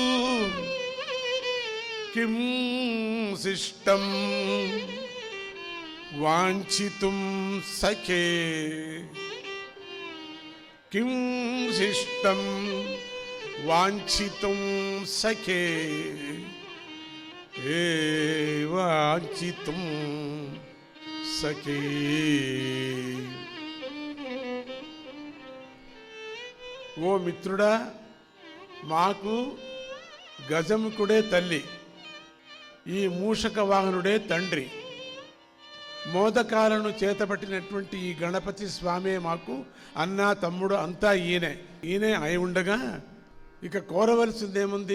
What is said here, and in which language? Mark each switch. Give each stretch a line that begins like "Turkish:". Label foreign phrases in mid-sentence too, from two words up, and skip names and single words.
Sanskrit: किं शिष्टं वाञ्छितुं सखे किं शिष्टं वाञ्छितुं सखे वाञ्छितुं सखे.
Telugu: ఓ మిత్రుడా, మాకు గజముఖుడే తల్లి, ఈ మూషక వాహనుడే తండ్రి, మోదకాలను చేతపట్టినటువంటి ఈ గణపతి స్వామే మాకు అన్న తమ్ముడు అంతా ఈయనే అయి ఉండగా ఇక కోరవలసిందేముంది?